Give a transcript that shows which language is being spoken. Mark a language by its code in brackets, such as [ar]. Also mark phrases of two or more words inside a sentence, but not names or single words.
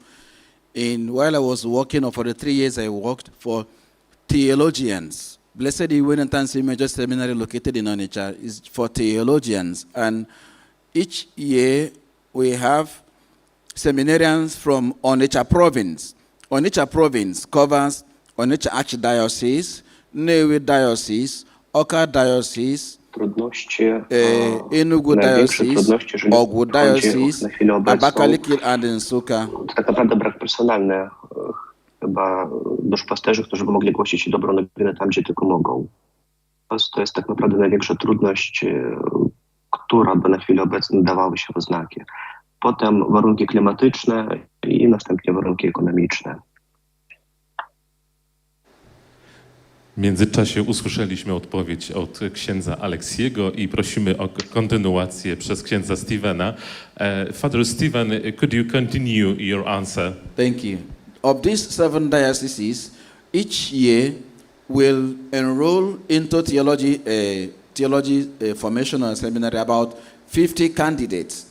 [en] And while I was working, for the 3 years I worked for theologians. Blessed Iwenantansi Major Seminary located in Onitsha is for theologians. And each year we have seminarians from Onitsha province. Onitsha province covers Onitsha Archdiocese, Nnewi Diocese, Oka Diocese, Enugu Diocese, Ogwu Diocese, Abakaliki and Nsukka. [pl] Tak naprawdę brak personalny. Chyba duszpasterzy, którzy by mogli głosić dobrą nowinę tam, gdzie tylko mogą. To jest tak naprawdę największa trudność, która by na chwilę obecną dawały się w oznaki. Potem warunki klimatyczne i następnie warunki ekonomiczne. W międzyczasie usłyszeliśmy odpowiedź od księdza Aleksiego i prosimy o kontynuację przez księdza Stevena. [en] Father Stephen, could you continue your answer? Thank you. Of these 7 dioceses, each year will enroll into theology formation and seminary about 50 candidates.